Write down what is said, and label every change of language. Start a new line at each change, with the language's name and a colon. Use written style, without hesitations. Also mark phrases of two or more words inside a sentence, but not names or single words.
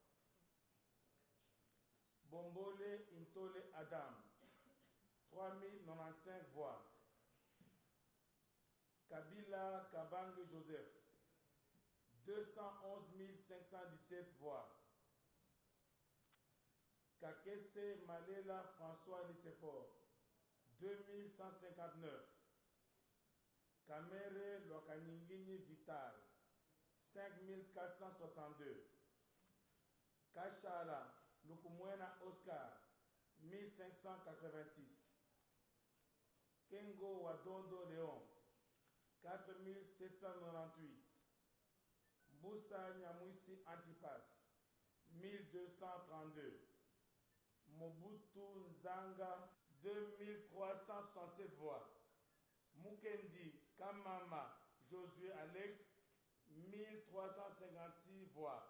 French: Bombole Intole Adam, 3095 voix. Kabila Kabange Joseph, 211 517 voix. Kakese Malela François Nicéphore, 2159. Kamere Lokaningini Vital, 5462. Kachala Lukumwena Oscar, 1586. Kengo Wadondo Léon, 4798. Moussa Nyamwisi Antipas, 1232. Mobutu Nzanga, 2367 voix. Mukendi Kamama Josué Alex, 1356 voix.